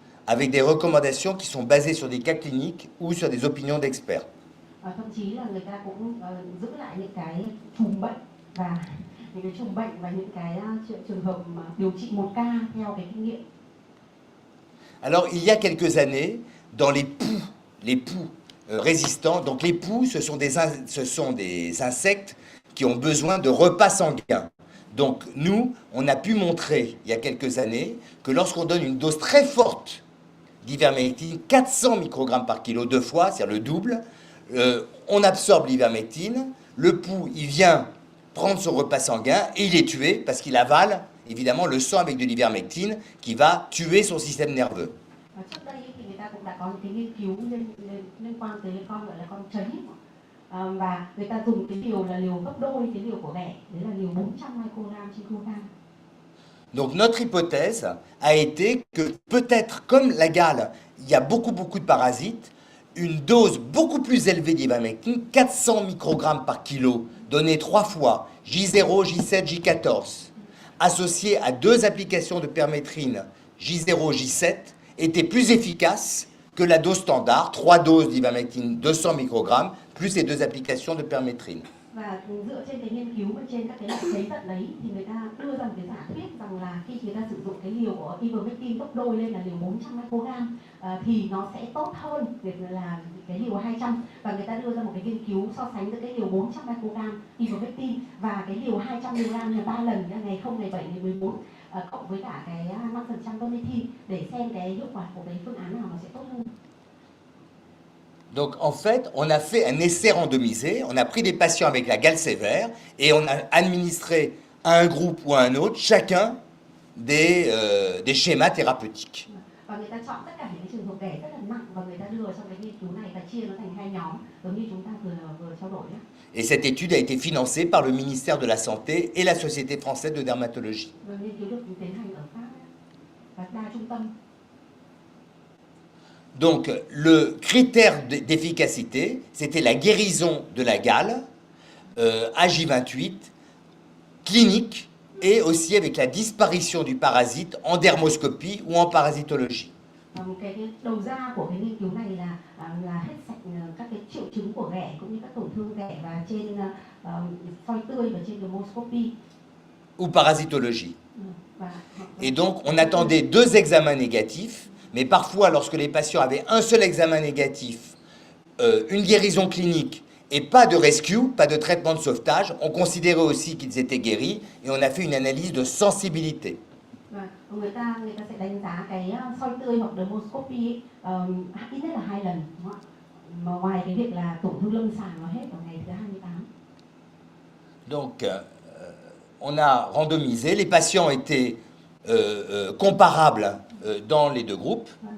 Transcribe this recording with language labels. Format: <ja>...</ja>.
<fr>Avec des recommandations qui sont basées sur des cas cliniques ou sur des opinions d'experts.</fr> <vi>Thậm chí là người ta cũng giữ lại những cái chùm bệnh và những cái trường hợp mà điều trị một ca theo cái kinh nghiệm.</vi> <fr>Alors, il y a quelques années, dans les poux résistants, donc les poux, ce sont des insectes qui ont besoin de repas sanguins. Donc nous, on a pu montrer il y a quelques années que lorsqu'on donne une dose très forte d'ivermectine, 400 microgrammes par kilo 2 fois, c'est-à-dire le double, on absorbe l'ivermectine, le pouls, il vient prendre son repas sanguin et il est tué parce qu'il avale évidemment le sang avec de l'ivermectine qui va tuer son système nerveux.</fr> <vi>Trước đây thì người ta cũng đã có những cái nghiên cứu liên quan tới con gọi là con trấy, và người ta dùng cái liều là liều gấp đôi cái liều của ghẻ, đấy là liều 400 microgram trên kg.</vi> <fr>Donc notre hypothèse a été que peut-être comme la gale, il y a beaucoup de parasites, une dose beaucoup plus élevée d'ivermectine, 400 microgrammes par kilo, donnée 3 fois, J0, J7, J14, associée à 2 applications de permétrine, J0, J7, était plus efficace que la dose standard, 3 doses d'ivermectine, 200 microgrammes, plus les 2 applications de permétrine.</fr> <vi>Và dựa trên cái nghiên cứu trên các cái loại giấy tận đấy thì người ta đưa ra một cái giả thuyết rằng là khi người ta sử dụng cái liều của ivermectin gấp đôi lên là liều 400 microgram thì nó sẽ tốt hơn việc là cái liều 200, và người ta đưa ra một cái nghiên cứu so sánh giữa cái liều 400 microgram ivermectin và cái liều 200 mg là 3 lần ngày 0, ngày 7, ngày 14 cộng với cả cái 5% permethrin để xem cái hiệu quả của cái phương án nào nó sẽ tốt hơn.</vi> <fr>Donc en fait, on a fait un essai randomisé, on a pris des patients avec la gale sévère et on a administré à un groupe ou à un autre chacun des schémas thérapeutiques.</fr> <vi>Và người ta chọn tất cả những cái trường hợp ghẻ rất là nặng và người ta đưa vào trong cái nghiên cứu này và chia nó thành 2 nhóm giống như chúng ta vừa trao đổi nhé.</vi> <fr>Et cette étude a été financée par le ministère de la Santé et la Société française de dermatologie.</fr> <vi>Và nghiên cứu được tiến hành ở Pháp và đa trung tâm.</vi> <fr>Donc le critère d'efficacité, c'était la guérison de la gale à J28, clinique, et aussi avec la disparition du parasite en dermoscopie ou en parasitologie.</fr> <vi>Cái đầu ra của cái nghiên cứu này là hết sạch các cái triệu chứng của ghẻ cũng như các tổn thương ghẻ và trên soi tươi và trên dermoscopy.</vi> <fr>Ou parasitologie. Et donc on attendait 2 examens négatifs. Mais parfois, lorsque les patients avaient un seul examen négatif, une guérison clinique et pas de rescue, pas de traitement de sauvetage, on considérait aussi qu'ils étaient guéris et on a fait une analyse de sensibilité.</fr> <vi>Người ta sẽ đánh giá cái soi tươi hoặc dermoscopy ít nhất là 2 lần, đúng không? Mà ngoài cái việc là tổn thương lâm sàng nó hết vào ngày thứ 28.</vi> <fr>Donc, on a randomisé, les patients étaient comparables dans les 2 groupes.</fr>